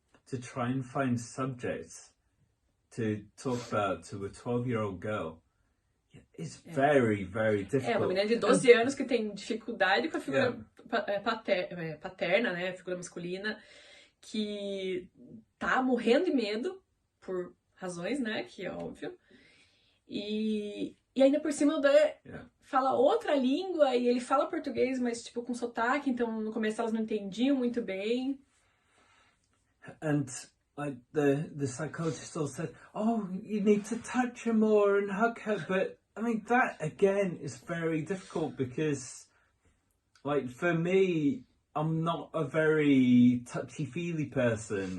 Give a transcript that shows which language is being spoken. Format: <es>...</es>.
<en>To try and find subjects to talk about to a 12-year-old girl. It's very, very difficult.</en> <pt>Uma menina de 12 anos que tem dificuldade com a figura paterna, né, a figura masculina, que tá morrendo de medo, por razões, né, que é óbvio, e ainda por cima o Dan fala outra língua, e ele fala português, mas tipo com sotaque, então no começo elas não entendiam muito bem.</pt> <en>And like the psychologist all said, "Oh, you need to touch her more and hug her," but I mean, that again is very difficult because, like, for me, I'm not a very touchy-feely person.</en>